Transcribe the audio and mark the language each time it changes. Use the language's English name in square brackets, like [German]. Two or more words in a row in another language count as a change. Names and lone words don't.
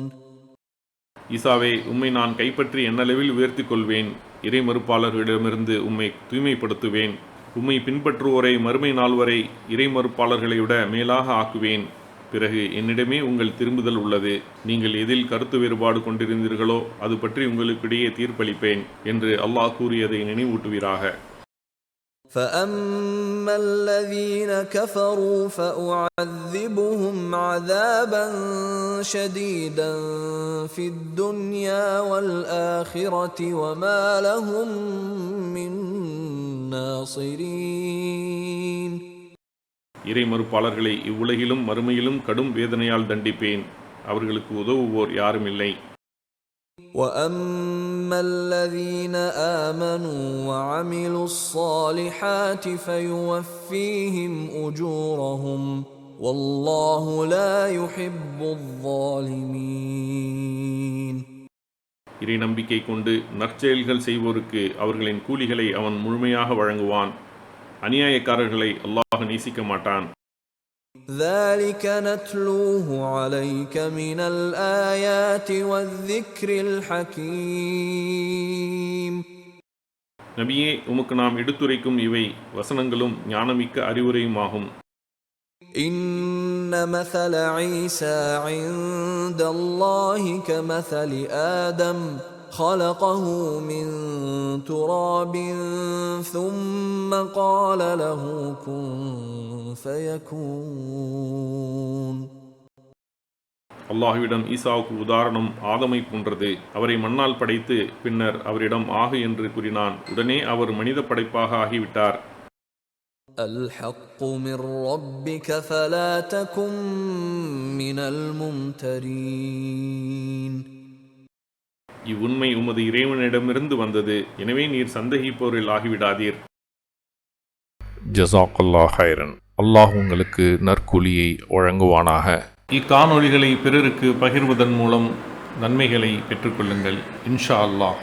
[Tamil] ஈசாவே, உம்மை நான் கைப்பற்றி என்னளவில் உயர்த்திக் கொள்வேன், இறை மறுப்பாளர்களிடமிருந்து உம்மை தூய்மைப்படுத்துவேன், உம்மை பின்பற்றுவோரை மறுமை நாள் வரை இறை மறுப்பாளர்களை விட மேலாக ஆக்குவேன். பிறகு என்னிடமே உங்கள் திரும்புதல் உள்ளது, நீங்கள் எதில் கருத்து வேறுபாடு கொண்டிருந்தீர்களோ அது பற்றி உங்களுக்கிடையே தீர்ப்பளிப்பேன் என்று அல்லாஹ் கூறியதை நினைவூட்டுவீராக. [Arabic] فَأَمَّا الَّذِينَ كَفَرُوا فَأُعَذِّبُهُمْ عَذَابًا شَدِيدًا فِي الدُّنْيَا وَالْآخِرَةِ وَمَا لَهُم مِّن نَّاصِرِينَ. [Tamil] இறை மறுப்பாளர்களை இவ்வுலகிலும் மறுமையிலும் கடும் வேதனையால் தண்டிப்பேன், அவர்களுக்கு உதவுவோர் யாரும் இல்லை. [Arabic] وَأَمَّا الَّذِينَ آمَنُوا وَعَمِلُوا الصَّالِحَاتِ فَيُوَفِّيهِمْ أُجُورَهُمْ وَاللَّهُ لَا يُحِبُّ الظَّالِمِينَ. [Tamil] இறை நம்பிக்கை கொண்டு நற்செயல்கள் செய்வோருக்கு அவர்களின் கூலிகளை அவன் முழுமையாக வழங்குவான், அநியாயக்காரர்களை அல்லாஹ் நேசிக்க மாட்டான். [Arabic] ذَلِكَ نَتْلُوهُ عَلَيْكَ مِنَ الْآيَاتِ وَالذِّكْرِ الْحَكِيمِ. [Tamil] நபியே, உமக்கு நாம் எடுத்துரைக்கும் இவை வசனங்களும் ஞானமிக்க அறிவுரையுமாகும். [Arabic] إِنَّ مَثَلَ عِيسَى عِندَ اللَّهِ كَمَثَلِ آدَمَ خَلَقَهُ مِن تُرَابٍ ثُمَّ قَالَ لَهُ كُن فَيَكُونُ. [Tamil] அல்லாஹ்விடம் ஈசாவுக்கு உதாரணம் ஆதமை போன்றது. அவரை மண்ணால் படைத்து பின்னர் அவரிடம் ஆகு என்று கூறினான், உடனே அவர் மனித படைப்பாக ஆகிவிட்டார். [Arabic] الْحَقُّ مِنْ رَبِّكَ فَلَا تَكُنْ مِنَ الْمُمْتَرِينَ. [Tamil] இவ்வுண்மை உமது இறைவனிடமிருந்து வந்தது, எனவே நீர் சந்தேகிப்போரில் ஆகிவிடாதீர். [Arabic] جزاك الله خيرا. [Tamil] அல்லாஹ் உங்களுக்கு நற்கூலியை வழங்குவானாக. இக்காணொளிகளை பிறருக்கு பகிர்வதன் மூலம் நன்மைகளை பெற்றுக்கொள்ளுங்கள் [Arabic] إن شاء الله.